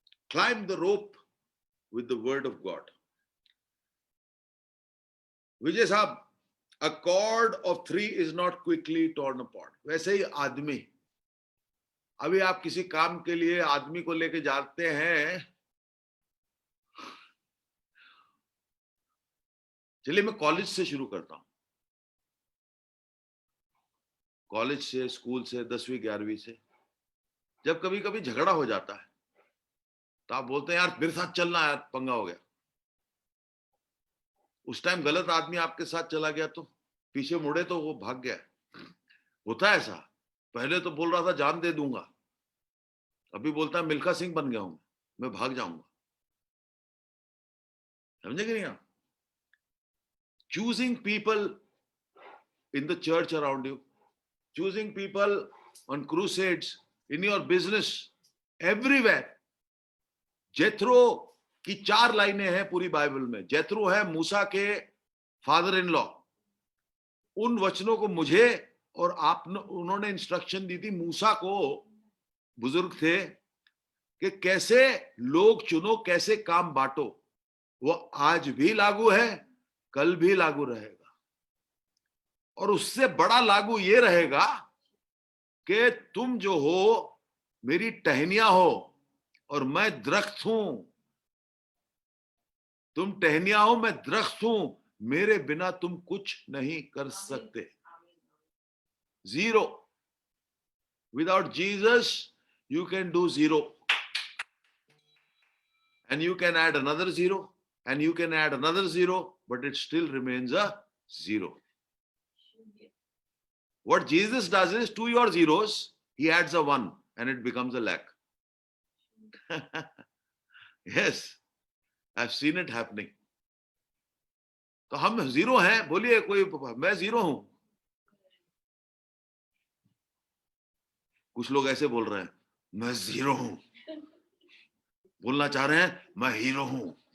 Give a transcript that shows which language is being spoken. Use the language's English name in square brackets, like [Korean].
[English] Climb the rope with the word of God. Vijay Sahab, a cord of 3 is not quickly torn apart. [Hindi] वैसे ही आदमी, अभी आप किसी काम के लिए आदमी को लेके जाते हैं। चलिए मैं कॉलेज से शुरू करता हूं। कॉलेज से, स्कूल से, 10वीं 11वीं से जब कभी कभी झगड़ा हो जाता है तो आप बोलते हैं यार मेरे साथ चलना, यार पंगा हो गया। उस टाइम गलत आदमी आपके साथ चला गया तो पीछे मुड़े तो वो भाग गया। होता है ऐसा। पहले तो बोल रहा था जान दे दूंगा, अभी बोलता है मिल्खा सिंह बन गया हूं, मैं भाग जाऊंगा। समझे कि नहीं आप? [English] Choosing people in the church around you, choosing people on crusades, in your business, everywhere. [Hindi] जेथरो की 4 लाइनें हैं पूरी बाइबल में। जेथरो है मूसा के [English] Father in law. [Hindi] उन वचनों को मुझे और उन्होंने इंस्ट्रक्शन दी थी मूसा को, बुजुर्ग थे, कि कैसे लोग चुनो, कैसे काम बांटो। वो आज भी लागू है, कल भी लागू रहेगा। और उससे बड़ा लागू ये रहेगा कि तुम जो हो मेरी टहनियां हो और मैं दरख्त हूं। तुम टहनियां हो, मैं दरख्त हूं, मेरे बिना तुम कुछ नहीं कर सकते। Zero. [English] Without Jesus you can do 0, and you can add another 0, and you can add another 0, but it still remains a 0. What Jesus does is, to your zeros he adds a 1 and it becomes a lakh. Yes, I've seen it happening. [Hindi] तो हम 0 हैं, बोलिए कोई, मैं 0 हूं। कुछ लोग ऐसे बोल रहे हैं मैं 0 हूं, बोलना चाह रहे हैं मैं हीरो हूं।